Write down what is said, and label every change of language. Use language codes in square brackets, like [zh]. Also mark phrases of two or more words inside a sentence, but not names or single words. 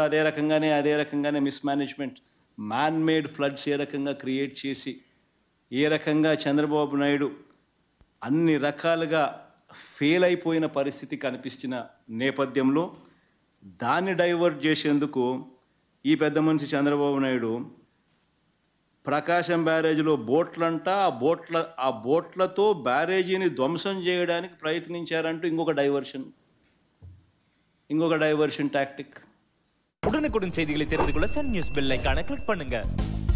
[te] అదే రకంగానే [en] mismanagement, man made floods [te] ఏ రకంగా క్రియేట్ చేసి ఏ రకంగా చంద్రబాబు నాయుడు అన్ని రకాలుగా ఫెయిల్ అయిపోయిన పరిస్థితి కనిపించిన నేపథ్యంలో దాన్ని డైవర్ట్ చేసేందుకు ఈ పెద్ద మనిషి చంద్రబాబు నాయుడు ప్రకాశం బ్యారేజీలో బోట్లంట, ఆ బోట్లతో బ్యారేజీని ధ్వంసం చేయడానికి ప్రయత్నించారంటూ ఇంకొక [en] diversion tactic. [ta] உடனுக்குடன் செய்திகளை தெரிந்து கொள்ள சன் நியூஸ் [en] bell icon [ta] கிளிக் பண்ணுங்க.